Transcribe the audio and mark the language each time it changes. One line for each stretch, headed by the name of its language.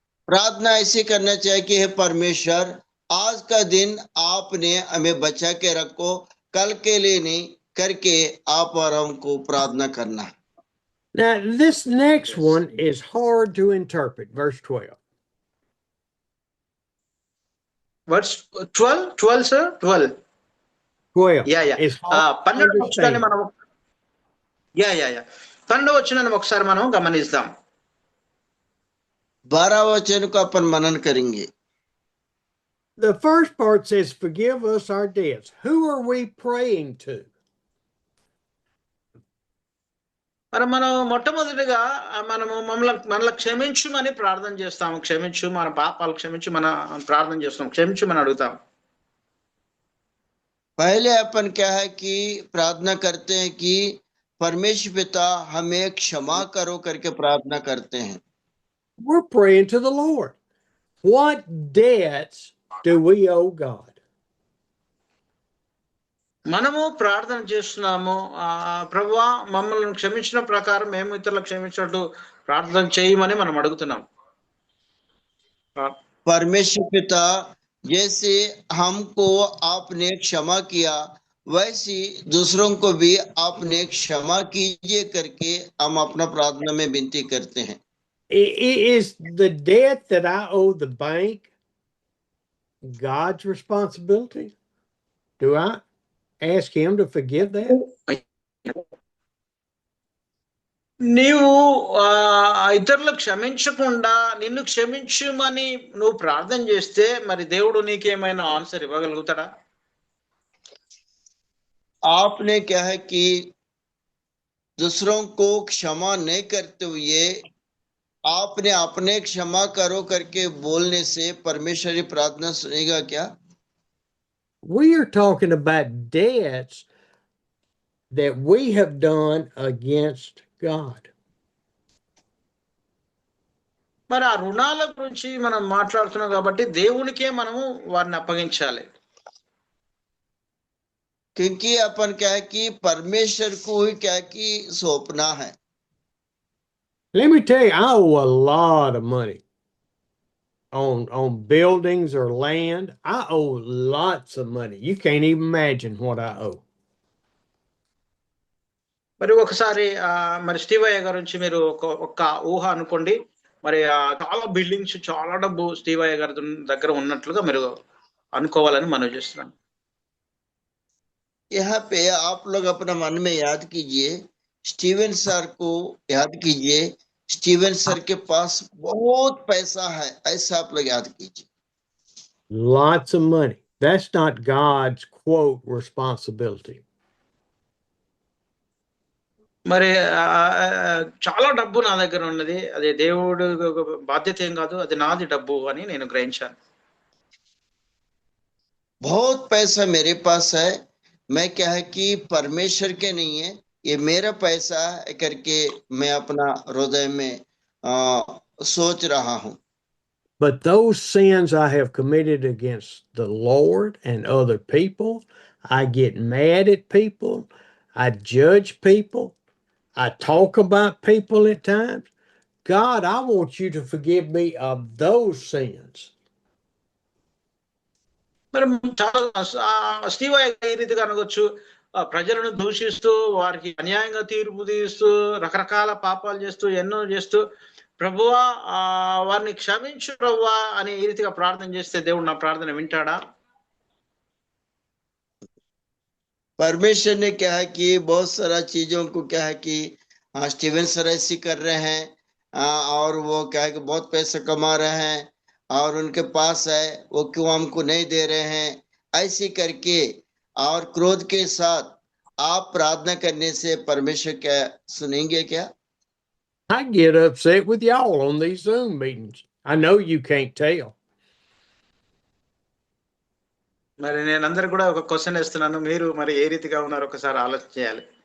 Hindi: प्रार्थना ऐसी करना चाहिए कि हे परमेश्वर, आज का दिन आपने हमें बचा के रखो, कल के लिए नहीं करके आप और हमको प्रार्थना करना।
English: Now, this next one is hard to interpret. Verse 12. Verse 12 sir, 12. 12 yeah yeah. is hard to
Telugu: 12వ వచనాన్ని
English: understand.
Telugu: మనం యా యా యా 12వ వచనాన్ని ఒకసారి మనం గమనిద్దాం.
Hindi: 12 वचन को अपन मनन करेंगे।
English: The first part says, forgive us our debts. Who are we praying to?
Telugu: మరి మనం మొట్టమొదటిగా మనల్ని క్షమించుమని ప్రార్థన చేస్తాము. క్షమించు, మన పాపాలు క్షమించు, మన ప్రార్థన చేస్తాం, క్షమించుమని అడుగుతాం.
Hindi: पहले अपन क्या है कि प्रार्थना करते हैं कि परमेश्वर पिता हमें क्षमा करो करके प्रार्थना करते हैं।
English: We're praying to the Lord. What debts do we owe God?
Telugu: మనము ప్రార్థన చేస్తున్నాము, ప్రభువా మమ్మల్ని క్షమించిన ప్రకారం మేము ఇతరులకు క్షమించినట్టు ప్రార్థన చేయమని మనం అడుగుతున్నాం.
Hindi: परमेश्वर पिता, जैसे हमको आपने क्षमा किया, वैसे दूसरों को भी आपने क्षमा कीजिए करके हम अपना प्रार्थना में विनती करते हैं।
English: Is the debt that I owe the bank God's responsibility? Do I ask him to forgive that?
Telugu: నీవు ఇతరులకు క్షమించకుండా నిన్ను క్షమించుమని నువ్వు ప్రార్థన చేస్తే మరి దేవుడు నీకేమైనా ఆన్సర్ ఇవ్వగలుగుతాడా?
Hindi: आपने क्या है कि दूसरों को क्षमा नहीं करते हुए आपने अपने क्षमा करो करके बोलने से परमेश्वर की प्रार्थना सुनेगा क्या?
English: We are talking about debts that we have done against God.
Telugu: మరి ఆ రుణాల గురించి మనం మాట్లాడుతున్నాం కాబట్టి దేవునికే మనము వారిని అప్పగించాలి.
Hindi: क्योंकि अपन क्या है कि परमेश्वर को ही क्या है कि सौंपना है।
English: Let me tell you, I owe a lot of money on buildings or land. I owe lots of money. You can't even imagine what I owe.
Telugu: మరి ఒకసారి మరి స్టీవయ్య గారి నుంచి మీరు ఒక ఊహ అనుకోండి. మరి చాలా బిల్డింగ్స్, చాలా డబ్బు స్టీవయ్య గారి దగ్గర ఉన్నట్లుగా మీరు అనుకోవాలని మనం చేస్తున్నాం.
Hindi: यहाँ पे आप लोग अपना मन में याद कीजिए, स्टीवन सर को याद कीजिए, स्टीवन सर के पास बहुत पैसा है, ऐसा आप लोग याद कीजिए।
English: Lots of money. That's not God's quote responsibility.
Telugu: మరి చాలా డబ్బు నా దగ్గర ఉన్నది, అది దేవుడు బాధ్యత ఏం కాదు, అది నాది డబ్బు అని నేను గ్రహించాను.
Hindi: बहुत पैसा मेरे पास है, मैं क्या है कि परमेश्वर के नहीं है, ये मेरा पैसा है करके मैं अपना हृदय में सोच रहा हूं।
English: But those sins I have committed against the Lord and other people, I get mad at people, I judge people, I talk about people at times. God, I want you to forgive me of those sins.
Telugu: మరి చాలా Steve ఈ రీతిగా అనవచ్చు, ప్రజలను దూషిస్తూ వారికి అన్యాయంగా తీర్పు తీస్తూ రకరకాల పాపాలు చేస్తూ ఎన్నో చేస్తూ ప్రభువా వారిని క్షమించు ప్రభువా అని ఈ రీతిగా ప్రార్థన చేస్తే దేవుడు నా ప్రార్థన వింటాడా?
Hindi: परमेश्वर ने क्या है कि बहुत सारा चीजों को क्या है कि स्टीवन सर ऐसी कर रहे हैं, और वो क्या है कि बहुत पैसा कमा रहे हैं और उनके पास है, वो क्यों हमको नहीं दे रहे हैं, ऐसी करके और क्रोध के साथ आप प्रार्थना करने से परमेश्वर क्या सुनेंगे क्या?
English: I get upset with y'all on these Zoom meetings. I know you can't tell.
Telugu: మరి నేను అందరికి కూడా ఒక క్వశ్చన్ వేస్తున్నాను, మీరు మరి ఏ రీతిగా ఉన్నారు ఒకసారి ఆలోచన చేయాలి.